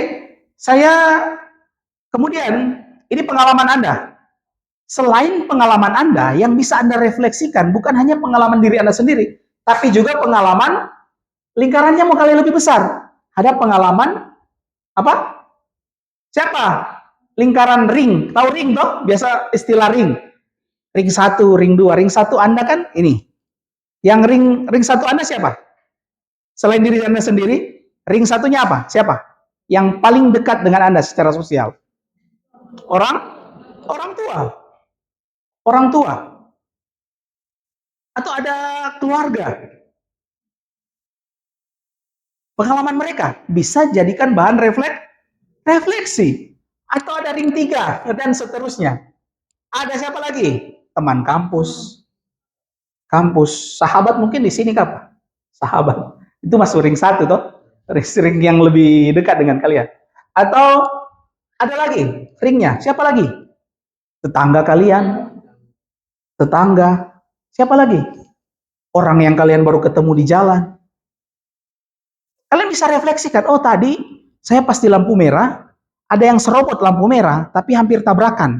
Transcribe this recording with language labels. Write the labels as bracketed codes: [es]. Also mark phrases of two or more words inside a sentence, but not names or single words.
[id] Saya kemudian, ini pengalaman Anda. Selain pengalaman Anda, yang bisa Anda refleksikan bukan hanya pengalaman diri Anda sendiri, tapi juga pengalaman lingkarannya mau kali lebih besar. Ada pengalaman apa? Siapa? Lingkaran ring. Tahu ring toh? Biasa istilah ring. Ring 1, ring 2. Ring 1 Anda kan ini. Yang ring 1 Anda siapa? Selain diri Anda sendiri, ring satunya apa? Siapa? Yang paling dekat dengan Anda secara sosial. Orang tua. Orang tua. Atau ada keluarga. Pengalaman mereka bisa jadikan bahan refleksi. Atau ada ring 3 dan seterusnya. Ada siapa lagi? Teman kampus. Sahabat mungkin di sini kapan? Sahabat. Itu masuk ring 1 toh. Ring yang lebih dekat dengan kalian. Atau ada lagi ringnya. Siapa lagi? Tetangga kalian. Tetangga. Siapa lagi? Orang yang kalian baru ketemu di jalan. Kalian bisa refleksikan, oh tadi saya pas di lampu merah, ada yang serobot lampu merah, tapi hampir tabrakan.